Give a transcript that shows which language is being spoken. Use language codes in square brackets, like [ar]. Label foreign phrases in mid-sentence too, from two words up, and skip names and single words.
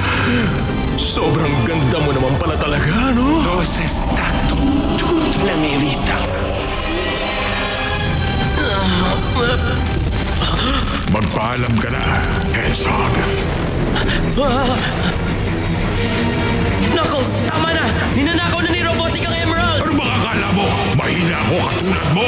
[tl] Sobrang ganda mo naman pala talaga, no? [it] Lo sei stato tutta la mia vita. [tl] Magpaalam ka na, Hedgehog. Knuckles, tama na! Ninanakaw na ni Robotic ang Emerald! Ano ba akala mo? Mahina ako katulad mo?